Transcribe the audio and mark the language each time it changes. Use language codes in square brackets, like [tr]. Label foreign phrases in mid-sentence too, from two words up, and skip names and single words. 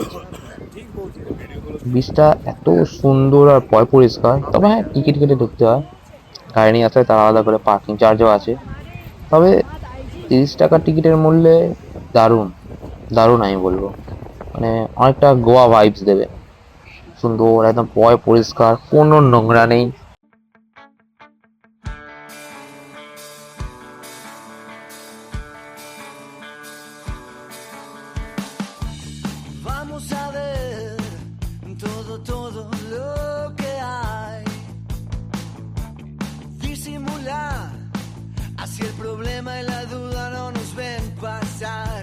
[bn] বিচটা এত সুন্দর আর পরিষ্কার, তবে হ্যাঁ টিকিট কেটে ঢুকতে হয়, গাড়ি নিয়ে আসলে তার আলাদা করে [en] parking charge [bn] আছে। তবে 30 টাকা টিকিটের মূল্যে দারুণ দারুণ আমি বলবো, মানে অনেকটা গোয়া ভাইবস দেবে। সুন্দর একদম পরিষ্কার, কোনো নোংরা নেই। [es] Vamos a ver todo lo que hay. Disimular, así el problema y la duda no nos ven pasar.